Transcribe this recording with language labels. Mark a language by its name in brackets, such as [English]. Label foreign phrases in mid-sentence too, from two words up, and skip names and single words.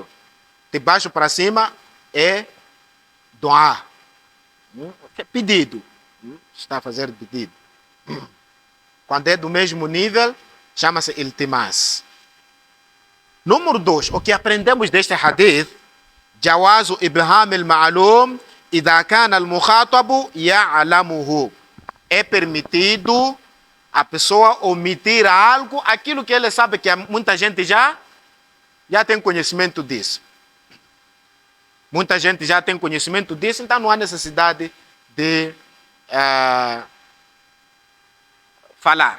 [Portuguese] De baixo para cima, é dua. Pedido. Está a fazer pedido. Quando é do mesmo nível, chama-se iltimas. Número 2, o que aprendemos deste hadith, [Arabic] جواز إبهام المعلوم إذا كان المخاطب يعلمه. [Portuguese] É permitido a pessoa omitir algo, aquilo que ele sabe que muita gente já tem conhecimento disso. Muita gente já tem conhecimento disso, então não há necessidade de falar.